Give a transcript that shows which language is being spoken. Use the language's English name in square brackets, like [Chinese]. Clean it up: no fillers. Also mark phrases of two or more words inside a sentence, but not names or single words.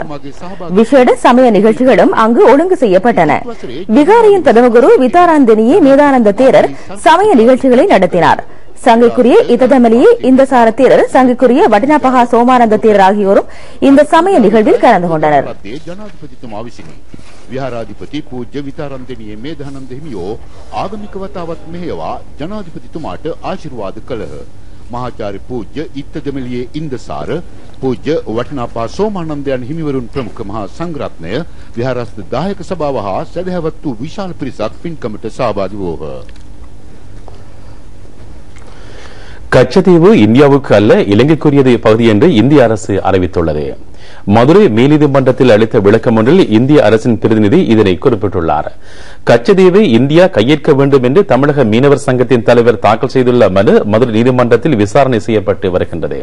[Tamil] விசேட சமய நிகழ்ச்சிகளும் அங்கு ஒழுங்கு செய்யப்பட்டன. விகாரையின் பிரதம குரு விதாராந்தனியே மேதானந்த தேரர் சமய நிகழ்ச்சிகளை நடத்தினார். சங்கைக்குரிய இததமலியே இந்தசார தேரர், சங்கைக்குரிய வட்டினாபகா சோமானந்த தேரர் ஆகியோரும் இந்த சமய நிகழ்வில் கலந்து கொண்டனர். [Sinhala] විහාරාධිපති පූජ්‍ය විතාරන්දෙනියේ මේධානන්ද හිමියෝ ආගමික වතාවත් මෙහෙයවා ජනාධිපතිතුමාට ආශිර්වාද කළහ. මහාචාර්ය පූජ්‍ය ඉත්තදෙමලියේ ඉන්දසාර, පූජ්‍ය වටිනාපා සෝමානන්දයන් හිමිවරුන් ප්‍රමුඛ මහා සංඝරත්නය, විහාරස්ථ දායක සභාව හා සදහැවත් වූ විශාල පිරිසක් පින්කමට සහභාගී වූහ. [Tamil] கச்சத்தீவு இந்தியாவுக்கு அல்ல இலங்கைக்குரியது பகுதி என்று இந்திய அரசு அறிவித்துள்ளது. மதுரை மேல்நீதிமன்றத்தில் அளித்த விளக்கம் ஒன்றில் இந்திய அரசின் பிரதிநிதி இதனை குறிப்பிட்டுள்ளார். கச்சத்தீவை இந்தியா கையேற்க வேண்டும் என்று தமிழக மீனவர் சங்கத்தின் தலைவர் தாக்கல் செய்துள்ள மனு மதுரை நீதிமன்றத்தில் விசாரணை செய்யப்பட்டு வருகின்றது.